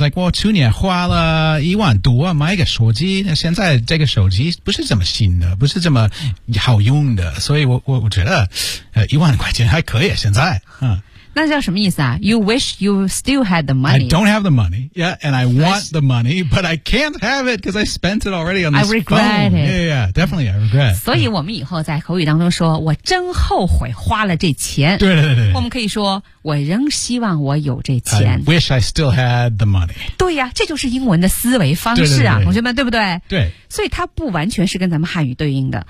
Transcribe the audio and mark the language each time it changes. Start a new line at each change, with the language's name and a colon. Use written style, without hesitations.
English: It's like,
Chinese: 我去年花了10000多买一个手机，那现在这个手机不是这么新的，不是这么好用的，所以我觉得，10000块钱还可以现在，那叫什么意思啊
English: ？You wish you still had the money. I don't have the money. Yeah, and I want the money, but I can't have it because I spent it already on this phone. I regret it. Yeah, definitely, I regret.
Chinese: 所以我们以后在口语当中说，我真后悔花了这钱。对对对。我们可以说，我仍希望我有这钱。
English: I wish I still had the money.
Chinese: 对呀，这就是英文的思维方式啊，同学们，对不对？对。所以它不完全是跟咱们汉语对应的。